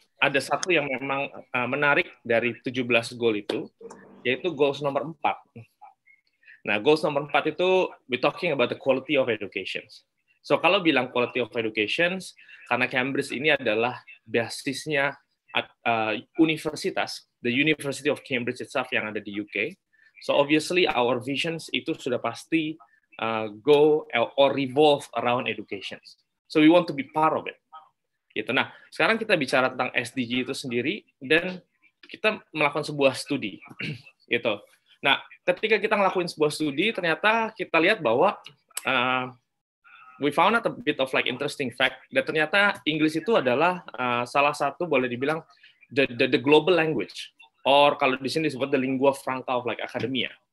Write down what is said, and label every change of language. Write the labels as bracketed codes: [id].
[id] ada satu yang memang menarik dari 17 goal itu, yaitu goals nomor 4. Nah, goals nomor 4 itu [en] we talking about the quality of education. [id] So kalau bilang [en] quality of education, [id] karena Cambridge ini adalah basisnya universitas, [en] the University of Cambridge itself [id] yang ada di UK. [en] So obviously our visions [id] itu sudah pasti [en] go or revolve around education. So we want to be part of it. Gitu. [id] Nah, sekarang kita bicara tentang SDG itu sendiri dan kita melakukan sebuah studi. Gitu. Nah, ketika kita ngelakuin sebuah studi, ternyata kita lihat bahwa [en] we found out a bit of like interesting fact that [id] ternyata Inggris itu adalah salah satu boleh dibilang [en] the global language, [id] or kalau di sini disebut [en] the lingua franca of like academia.